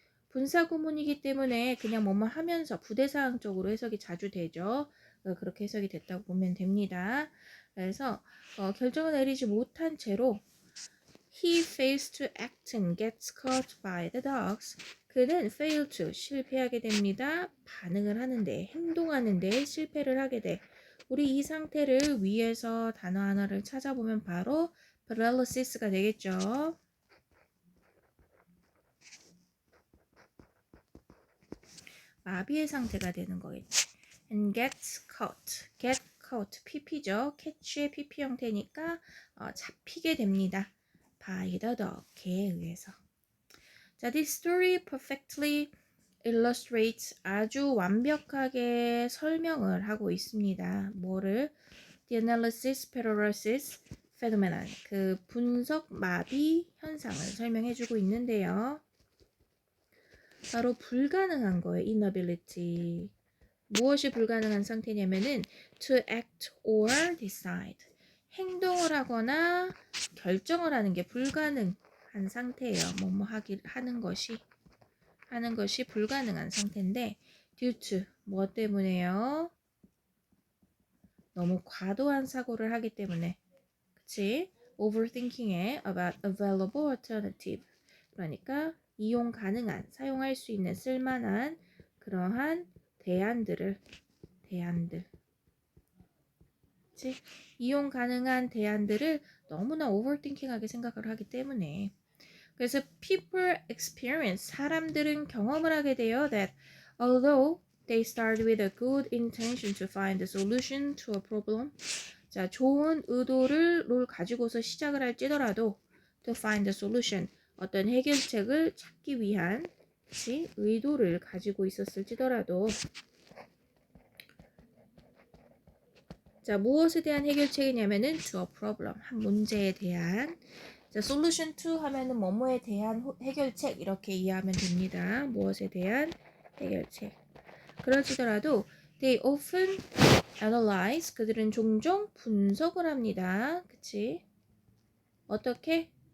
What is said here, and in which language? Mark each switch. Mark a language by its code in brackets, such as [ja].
[ko] 분사구문이기 때문에 그냥 뭐뭐 하면서 부대사항적으로 해석이 자주 되죠. 그렇게 해석이 됐다고 보면 됩니다. [en] 그래서 결정을 내리지 못한 채로 he fails to act and gets caught by the dogs. [ko] 그는 fail to, 실패하게 됩니다. 반응을 하는데, 행동하는데 실패를 하게 돼. 우리 이 상태를 위에서 단어 하나를 찾아보면 바로 paralysis,가 되겠죠. 마비의 상태가 되는 거겠지. [en] and gets caught. get caught, pp죠. [ko] catch의 pp 형태니까 잡히게 됩니다. [en] by the dog, 개에 의해서. [ko] 자, this story perfectly illustrates, 아주 완벽하게 설명을 하고 있습니다. 뭐를? The analysis paralysis phenomenon, 그 분석 마비 현상을 설명해주고 있는데요. 바로 불가능한 거예요. inability. [en] 무엇이 불가능한 상태냐면은 to act or decide. [ko] 행동을 하거나 결정을 하는 게 불가능한 상태예요. 뭐뭐 하는 것이 불가능한 상태인데 due to 뭐 때문에요? 너무 과도한 사고를 하기 때문에. [en] 그치? overthinking에 about available alternative. [ko] 그러니까 이용 가능한, 사용할 수 있는, 쓸만한 그러한 대안들. 그치? 이용 가능한 대안들을 너무나 overthinking하게 생각을 하기 때문에. 그래서 people experience, 사람들은 경험을 하게 돼요. [en] that although they start with a good intention to find a solution to a problem, 자, 좋은 의도를 가지고서 시작을 할지더라도 to find a solution, 어떤 해결책을 찾기 위한 의도를 가지고 있었을지더라도, 자, 무엇에 대한 해결책이냐면은 to a problem, 한 문제에 대한. [ko] 자, solution to 하면은 뭐뭐에 대한 해결책 이렇게 이해하면 됩니다. 무엇에 대한 해결책. 그러지더라도 they often analyze, 그들은 종종 분석을 합니다. 그치? 어떻게?